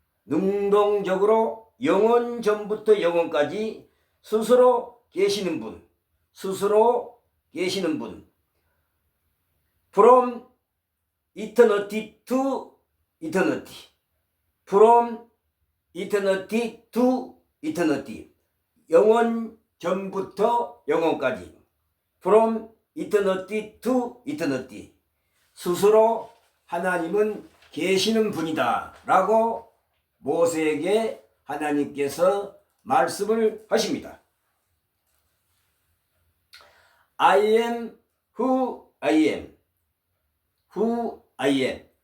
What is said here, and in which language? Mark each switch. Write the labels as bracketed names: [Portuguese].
[Korean] 능동적으로 영원 전부터 영원까지 스스로 계시는 분, 스스로 계시는 분. [English] From eternity to eternity. From eternity to eternity. [Korean] 영원 전부터 영원까지. [English] From eternity to eternity. [Korean] 스스로 하나님은 계시는 분이다 라고 모세에게 하나님께서 말씀을 하십니다. [English] I am who I am. Who I am.